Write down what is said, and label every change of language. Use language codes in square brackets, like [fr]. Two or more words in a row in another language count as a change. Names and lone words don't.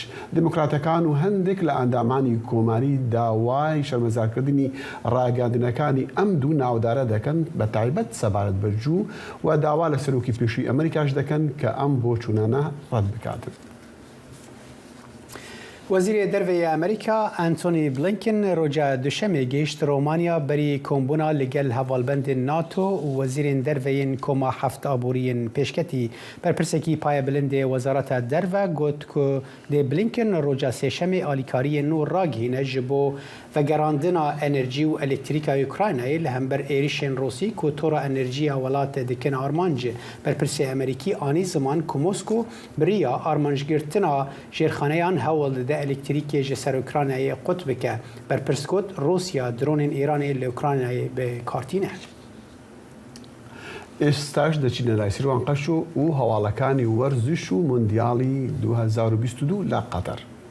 [ckb] دموکراتەکان و هەندێک لە ئەندامانی کۆماری داوای شەرمەزارکردنی ڕاگەاندنەکانی ئەم دوو ناودارە دەکەن، بە تایبەت سەبارەت بە جوو و داوا لە سەرۆکی پێشووی ئەمریکاش دەکەن کە ئەم بۆچوونانە ڕەت بکاتن. [ku] وەزیرە دەرەوەی ئەمریکا ئەنتۆنی بلینکن ڕۆژە دوشەمێ گەیشت ڕۆمانیا بەری کۆمبوونا لەگەڵ هەواڵبەندên ناتۆ و وەزیرên derveyên کۆما هەفت ئابووریên پێشکەتی بەرپرسێکی پایە بلندê وەزارەتا دەرڤە گوت ku dê Blinken ڕۆژە سێشەمê alîkariyên nû ragihîne ji bo vegerandina enerjî û elektrîka Ukraynayê li hember êrişên Rûsî ku tora enerjiya welatê dikin armanc. Berpirsê Amerîkî anî ziman ku Moskû biriya armanjgirtina jêrxaneyan hewl dide elektrîkê ji ser Ukraynayê qut bike. Berpirs got Rûsya dronên Îranê li Ukraynayê bêkartîne. [ckb] ئێستاش دەچینە لای سیروان قەش و هەواڵەکانی وەرزش و موندیاڵی 2022 لە قەتەر.